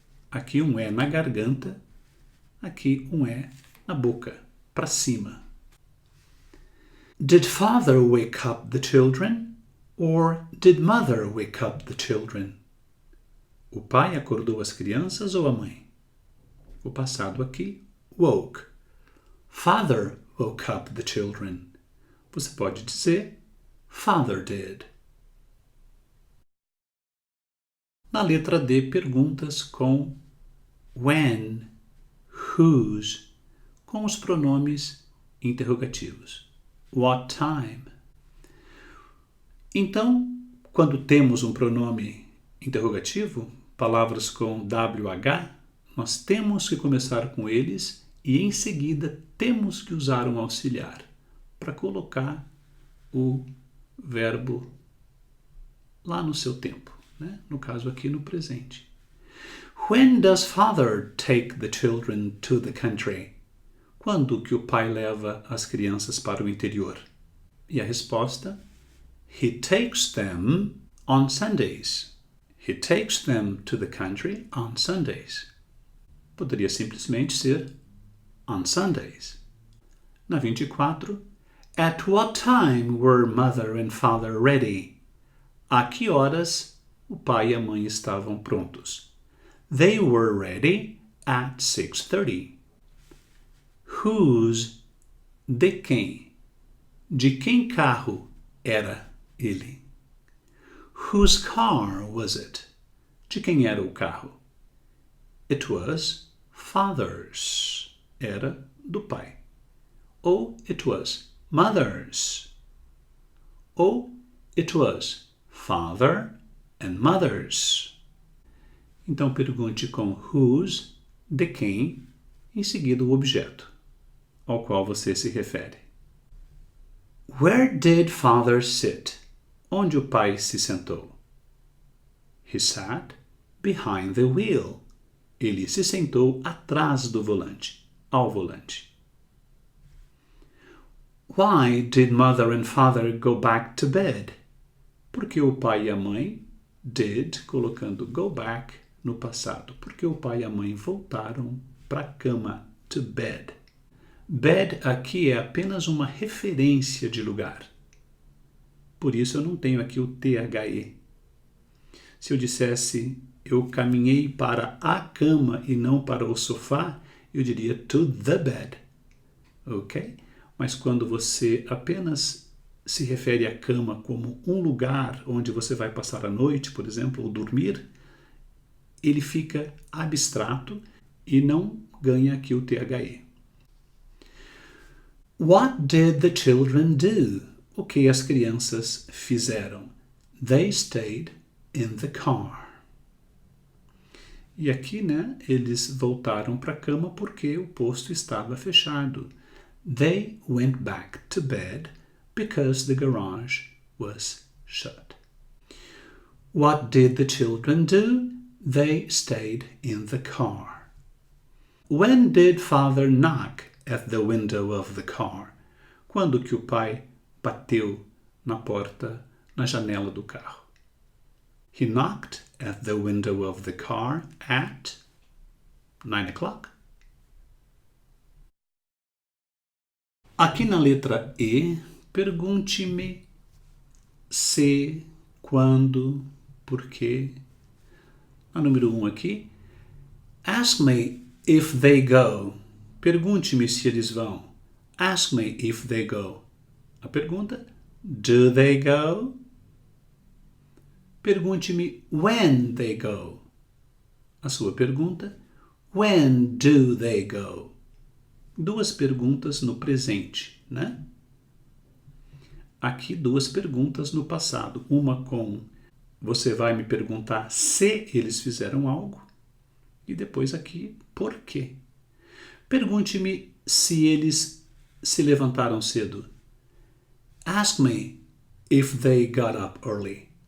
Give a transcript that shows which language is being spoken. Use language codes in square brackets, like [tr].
[pt] Aqui um é na garganta, aqui um é na boca, para cima. [en] Did father wake up the children or did mother wake up the children? [pt] O pai acordou as crianças ou a mãe? O passado aqui, woke. [en] Father woke up the children. [pt] Você pode dizer, [en] father did. [pt] Na letra D, perguntas com when, whose, com os pronomes interrogativos. [en] What time? [pt] Então, quando temos um pronome interrogativo, palavras com WH, nós temos que começar com eles e em seguida temos que usar um auxiliar para colocar o verbo lá no seu tempo, né? No caso aqui no presente. [en] When does father take the children to the country? [pt] Quando que o pai leva as crianças para o interior? E a resposta? [en] He takes them on Sundays. He takes them to the country on Sundays. [pt] Poderia simplesmente ser [en] on Sundays. [pt] Na 24, [en] at what time were mother and father ready? [pt] A que horas o pai e a mãe estavam prontos? [en] They were ready at 6:30. Whose, [pt] de quem? De quem carro era ele? [en] Whose car was it? [pt] De quem era o carro? [en] It was father's. [pt] Era do pai. Ou [en] it was mother's. Ou it was father and mother's. [pt] Então pergunte com whose, de quem, em seguida o objeto ao qual você se refere. [en] Where did father sit? [pt] Onde o pai se sentou? [en] He sat behind the wheel. [pt] Ele se sentou atrás do volante. ao volante. [en] Why did mother and father go back to bed? [pt] Porque o pai e a mãe did, colocando go back no passado. Porque o pai e a mãe voltaram para a cama, [en] to bed. [pt] Bed aqui é apenas uma referência de lugar. Por isso eu não tenho aqui o THE. Se eu dissesse eu caminhei para a cama e não para o sofá, eu diria [en] to the bed. [pt] Ok? Mas quando você apenas se refere à cama como um lugar onde você vai passar a noite, por exemplo, ou dormir, ele fica abstrato e não ganha aqui o THE. [en] What did the children do? [pt] O que as crianças fizeram? [en] They stayed in the car. [pt] E aqui, eles voltaram para a cama porque o posto estava fechado. [en] They went back to bed because the garage was shut. What did the children do? They stayed in the car. When did father knock at the window of the car? [pt] Quando que o pai bateu na porta, na janela do carro? [en] He knocked at the window of the car at 9 o'clock. [pt] Aqui na letra E, pergunte-me se, quando, por quê. A número 1 aqui. [en] Ask me if they go. [pt] Pergunte-me se eles vão. [en] Ask me if they go. [pt] A pergunta, [en] do they go? [pt] Pergunte-me [en] when they go. [pt] A sua pergunta, [en] when do they go? [pt] Duas perguntas no presente, Aqui duas perguntas no passado. Uma com você vai me perguntar se eles fizeram algo. E depois aqui, por quê? Pergunte-me se eles se levantaram cedo. [en] Ask me if they got up early.